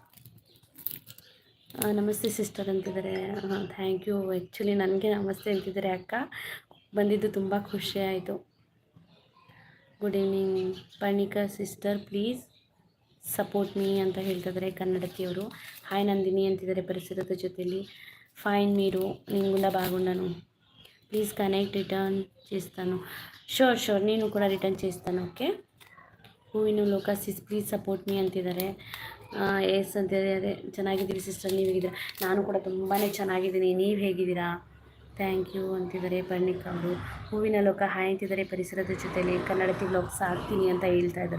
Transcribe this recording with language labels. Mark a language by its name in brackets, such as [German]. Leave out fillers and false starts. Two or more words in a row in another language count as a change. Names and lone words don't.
[Kannada] ನಮಸ್ತೆ ಸಿಸ್ಟರ್ ಅಂತಿದ್ದಾರೆ, [English] thank you. [Kannada] ಆ್ಯಕ್ಚುಲಿ ನನಗೆ ನಮಸ್ತೆ ಅಂತಿದ್ದಾರೆ ಅಕ್ಕ, ಬಂದಿದ್ದು ತುಂಬ ಖುಷಿ ಆಯಿತು. [English] good evening [Kannada] ಪರ್ಣಿಕಾ ಸಿಸ್ಟರ್, [English] please support me [Kannada] ಅಂತ ಹೇಳ್ತಿದ್ದಾರೆ ಕನ್ನಡತಿಯವರು. ಹಾಯ್ ನಂದಿನಿ ಅಂತಿದ್ದಾರೆ ಪರಿಸರದ ಜೊತೆಯಲ್ಲಿ. [Telugu] ఫైన్ మీరు, నేను కూడా బాగున్నాను. [English] please connect [Telugu] రిటర్న్ చేస్తాను. [Kannada] ಶೋರ್ ನೀನು ಕೂಡ ರಿಟರ್ನ್ చేస్తాను, ಓಕೆ. ಹೂವಿನ ಲೋಕ ಸಿಸ್, [English] please support me [Kannada] ಅಂತಿದ್ದಾರೆ. ಎಸ್ ಅಂತಿದ್ದಾರೆ. ಚೆನ್ನಾಗಿದ್ದೀರಿ ಸಿಸ್ಟರ್, ನೀವು ಹೇಗಿದ್ದೀರಾ? ನಾನು ಕೂಡ ತುಂಬಾ ಚೆನ್ನಾಗಿದ್ದೀನಿ, ನೀವು ಹೇಗಿದ್ದೀರಾ? [English] thank you [Kannada] ಅಂತಿದ್ದಾರೆ ಪರ್ಣಿಕಾ ಅವರು. ಹೂವಿನ ಲೋಕ ಹಾಯ್ ಅಂತಿದ್ದಾರೆ ಪರಿಸರದ ಜೊತೆಯಲ್ಲಿ. ಕನ್ನಡತಿ ವ್ಲಾಗ್ಸ್ ಆಗ್ತೀನಿ ಅಂತ ಹೇಳ್ತಾ ಇದ್ದಾರೆ.